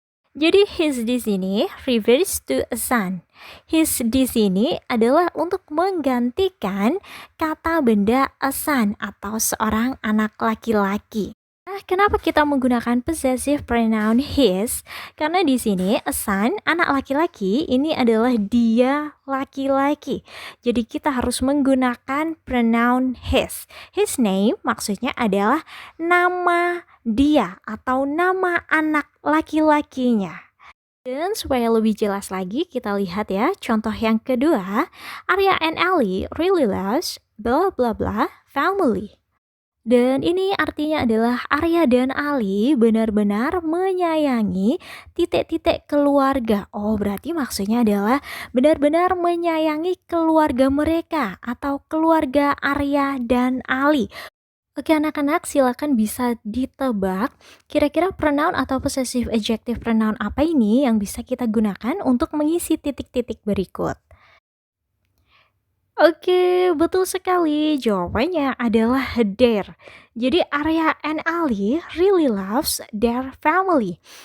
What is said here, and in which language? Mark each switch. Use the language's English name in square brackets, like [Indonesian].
[Indonesian] Jadi his di sini [English] refers to a son. [Indonesian] His di sini adalah untuk menggantikan kata benda a son atau seorang anak laki-laki. Nah, kenapa kita menggunakan possessive pronoun his? Karena di sini a son, anak laki-laki, ini adalah dia laki-laki. Jadi kita harus menggunakan pronoun his. His name maksudnya adalah nama dia atau nama anak laki-lakinya. Dan supaya lebih jelas lagi, kita lihat ya contoh yang kedua. [English] Arya and Ellie really loves blah blah blah family. [Indonesian] Dan ini artinya adalah Arya dan Ali benar-benar menyayangi titik-titik keluarga. Oh, berarti maksudnya adalah benar-benar menyayangi keluarga mereka atau keluarga Arya dan Ali. Oke anak-anak, silakan bisa ditebak kira-kira pronoun atau possessive adjective pronoun apa ini yang bisa kita gunakan untuk mengisi titik-titik berikut. Oke, betul sekali. Jawabannya adalah their. [English] Jadi Arya and Ali really loves their family.